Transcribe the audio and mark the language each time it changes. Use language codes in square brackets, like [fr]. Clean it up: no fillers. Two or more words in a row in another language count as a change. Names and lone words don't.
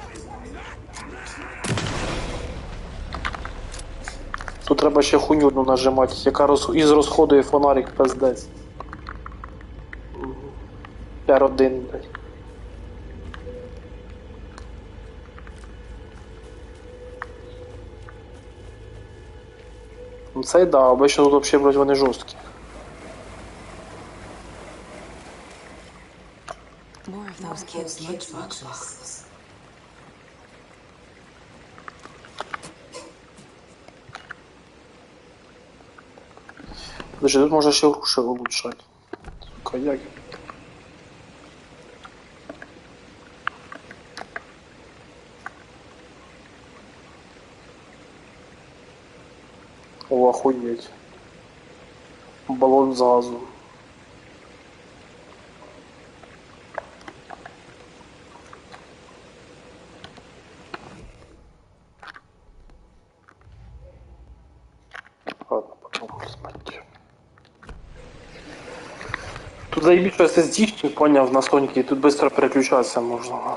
[uk] Тут треба ще хуйню одну нажимати, яка із розходує фонарик пиздець. R1, блядь. Ну це да, обично тут взагалі, блядь, вони жорсткі. [en] More of those kids' lunchboxes. [uk] Подожди, тут можна ще груші улучшати. Сука, як? О, охуеть. Баллон з газу. [ru] Ладно, потом смотри. Тут заебись, что SSD, понял, на Sonic, тут быстро переключаться можно.